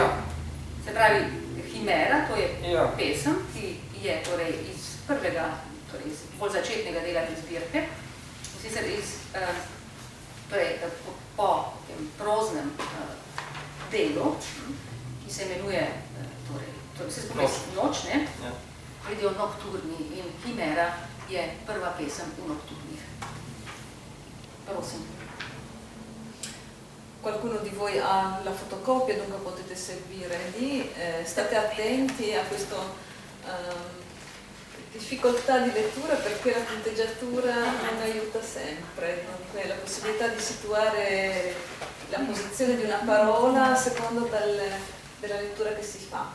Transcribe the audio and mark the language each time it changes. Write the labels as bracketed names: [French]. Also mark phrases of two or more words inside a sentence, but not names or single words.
[Slovenian] Se pravi, Himera, to je pesem, ki je torej iz prvega, torej iz bolj začetnega dela te zbirke, sicer po tem proznem delu, ki se imenuje vse skupaj Noč, pridejo nokturni in Himera je prva pesem v nokturnih. Prosim. [Italian] Qualcuno di voi ha la fotocopia, dunque potete seguire lì. State attenti a questa difficoltà di lettura perché la punteggiatura non aiuta sempre. Dunque la possibilità di situare la posizione di una parola a secondo della lettura che si fa.